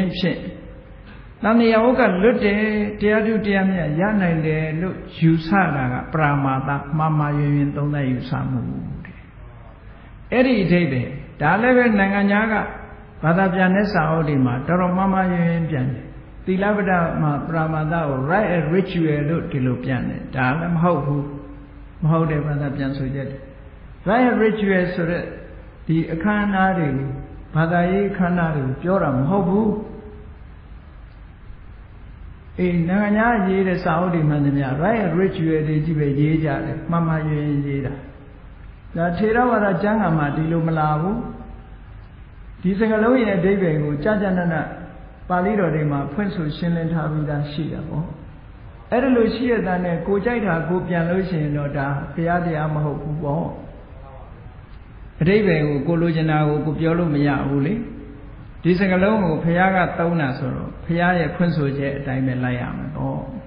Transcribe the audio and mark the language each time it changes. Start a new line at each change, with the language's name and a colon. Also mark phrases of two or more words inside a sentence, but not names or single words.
Burmese: ဖြင့်တဏှာဝကလွတ်တယ်တရားထုတရားမြတ်ရနိုင်တယ်လို့ယူဆတာကပရာမာသမှားမှားယွင်ယွင်သုံးသပ်ယူဆမှုတဲ့အဲ့ဒီအဓိပ္ပာယ်ဒါလည်းပဲနိုင်ငံခြားကဘာသာပြန်တဲ့စာအုပ်တွေမှာတော်တော်မှားမှားယွင်ယွင်ပြန်တယ်သီလပဒမှာပရာမာသကို
English: right and ritual
Burmese: လို့ဒီလိုပြန်တယ်ဒါလည်းမဟုတ်ဘူးမဟုတ်တဲ့ဘာသာပြန်ဆိုချက်ဘ
English: right ritual
Burmese: ဆိုတဲ့ဒီအခမ်းအနားတွေဘာသာရေးအခမ်းအနားတွေကိုပြောတာမဟုတ်ဘူးနိုင်ငံခြားရေးတဲ့စာအုပ်တွေမှန်သမျှ
English: right ritual
Burmese: တွေကြီးပဲရေး ကြတယ်မှန်မှန်ရင်းရေးတာဒါထေရဝါဒကျမ်းဂန်မှာဒီလိုမလာဘူးဒီစကားလုံးရဲ့အဓိပ္ပာယ်ကိုကြာကြာနာနာပါဠိတော်တွေမှာဖွင့်ဆိုရှင်းလင်းထားပြီးသားရှိတာပေါ့အဲ့ဒါလို့ရှိရတဲ့နဲ့ကိုကြိုက်တာကိုပြန်လို့ရှိရင်တော့ဒါဘုရားတရားမဟုတ်ဘူးပေါ့အဓိပ္ပာယ်ကိုကိုလိုချင်တာကိုကိုပြောလို့မရဘူးလေဒီစကားလုံးကိုဘုရားကသုံးတာဆိုတော့ဘုရားရဲ့ဖွင့်ဆိုချက်အတိုင်းပဲလိုက်ရမယ်ပေါ့